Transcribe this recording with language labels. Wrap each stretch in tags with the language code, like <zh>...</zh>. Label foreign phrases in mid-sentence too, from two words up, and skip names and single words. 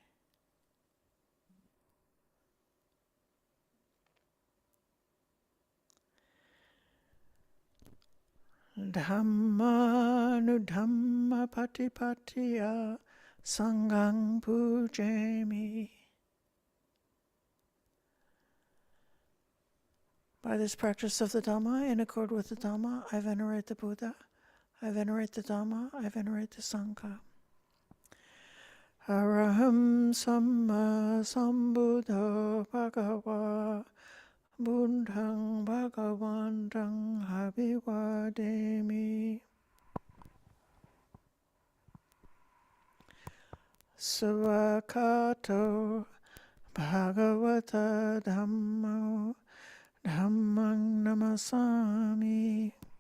<pi>Dhammanu dhamma patipatiya Sanghaṃ pujami.</pi> <en>By this practice of the Dhamma, in accord with the Dhamma, I venerate the Buddha, I venerate the Dhamma, I venerate the Sangha.</en> <pi>Araham Samma Sambuddho Bhagava Buddhaṃ Bhagavantaṃ Abhivademi. Svakato Bhagavata Dhammo Dhammaṃ namasami.</pi>